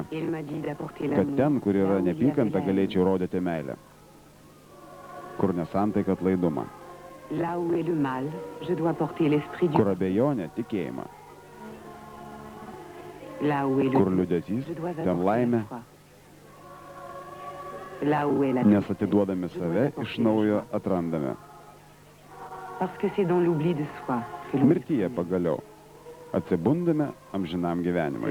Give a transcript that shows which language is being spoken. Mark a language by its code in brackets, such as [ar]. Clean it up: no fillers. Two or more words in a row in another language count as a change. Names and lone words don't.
[fr] il m'a dit d'apporter [lt] Kad [fr] l'amour. [lt] ten, kur yra [fr] Là où il y [lt] nepykanta, [fr] avait la [lt] galėčiau rodyti meilę. Kur nesantaika atlaidumą. [fr] haine. Là où est le mal, je dois porter l'esprit du [lt] Kur abejonė, tikėjimą. [fr] Là où est le [lt] Kur [fr] doute, [lt] liūdesys, [fr] je dois [lt] ten [fr] apporter [lt] laimė. [fr] la foi. Là où est la [lt] Nes atiduodami save, iš naujo atrandame. [fr] Parce que c'est dans l'oubli de soi que l'on [lt] Mirtyje pagaliau. Atsibundame amžinam gyvenimui.